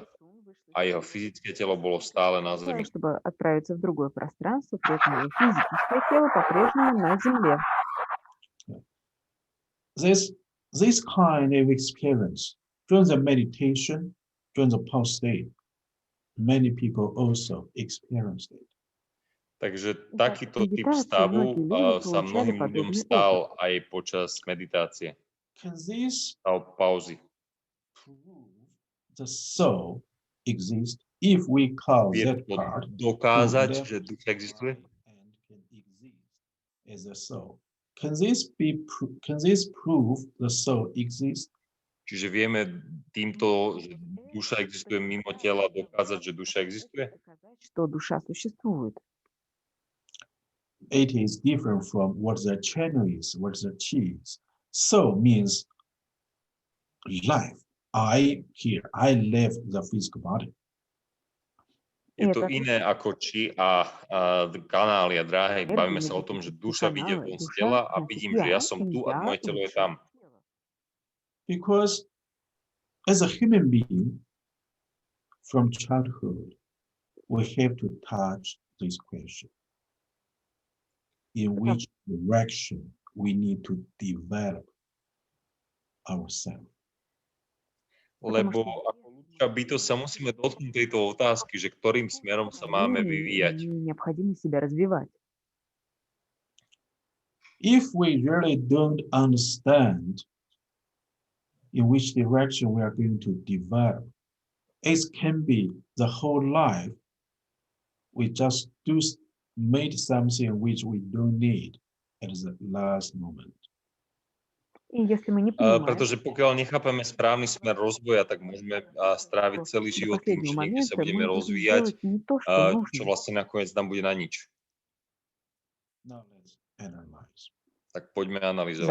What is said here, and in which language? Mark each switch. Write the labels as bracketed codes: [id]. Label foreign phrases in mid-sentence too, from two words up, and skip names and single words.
[sk] A jeho fyzické telo bolo stále na zemi. [ru] чтобы отправиться в другое пространство, при этом его физическое тело по-прежнему на Земле. [en] This kind of experience during the meditation, during the pause state, many people also experienced it. [sk] Takže Tak takýto typ meditácii stavu mnohí ľudia sa [ru] получали [sk] mnohým ľuďom podobný stal aj počas meditácie, [en] Can this [sk] stav pauzy. [en] prove the soul exists if we call [sk] Vie [en] that to part [sk] dokázať, [en] who [sk] že [en] left [sk] duša existuje? [en] and can exist as a soul? Can this prove the soul exists? [sk] Čiže vieme týmto, že duša existuje mimo tela, dokázať, že duša existuje? [ru] Что душа существует. [en] It is different from what the channel is, what the chi is. Soul means life. I left the physical body. [sk] Je to [ru] Это [sk] iné ako či a kanály a dráhy. [ru] энергия, [sk] Bavíme sa o tom, že duša vyjde [ru] каналы. [sk] von z [ru] Душа, [sk] tela a [ru] значит, [sk] vidím, že ja som tu a moje telo je tam. [en] Because as a human being, from childhood, we have to touch this question. In which direction we need to develop ourselves. [sk] Lebo ako ľudská bytosť sa musíme dotknúť tejto otázky, že ktorým smerom sa máme vyvíjať. [ru] Необходимо себя развивать. [en] If we really don't understand in which direction we are going to develop, it can be the whole life we just made something which we don't need at the last moment. [ru] И если мы не понимаем, [sk] Pretože pokiaľ nechápeme správny smer rozvoja, tak môžeme stráviť celý [ru] до [sk] život tým, [ru] последнего [sk] že niekde sa [ru] момента [sk] budeme [ru] мы будем [sk] rozvíjať, [ru] делать не то, что [sk] čo [ru] нужно. [sk] vlastne nakoniec nám bude na nič. [en] Now let's analyze. [sk] Tak poďme analyzovať.